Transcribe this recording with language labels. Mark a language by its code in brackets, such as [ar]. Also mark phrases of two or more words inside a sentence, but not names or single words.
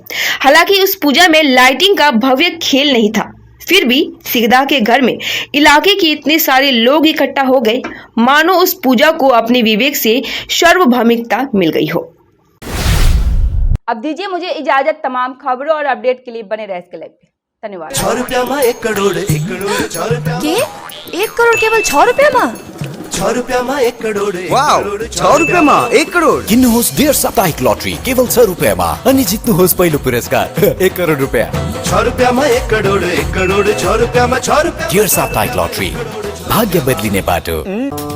[hi] हालांकि उस पूजा में लाइटिंग का भव्य खेल नहीं था, फिर भी सिगदा के घर में इलाके के इतने सारे लोग इकट्ठा हो गए, मानो उस पूजा को अपने विवेक से सार्वभौमिकता मिल गई हो। अब दीजिए मुझे इजाजत। तमाम खबरों और अपडेट के लिए बने रहे इसके लाइव पे। धन्यवाद। 1 करोड़ केवल 6 रुपया में? [ne] 6 रुपयामा 1 करोड वाउ 6 रुपयामा 1 करोड किन्नुहोस् डेयर साप्ताहिक लटरी केवल 6 रुपयामा अनि जित्नुहोस् पहिलो पुरस्कार 1 करोड रुपैयाँ 6 रुपयामा 1 करोड 1 करोड 6 रुपयामा 6 रुपया डेयर साप्ताहिक लटरी भाग्य बदलिने बाटो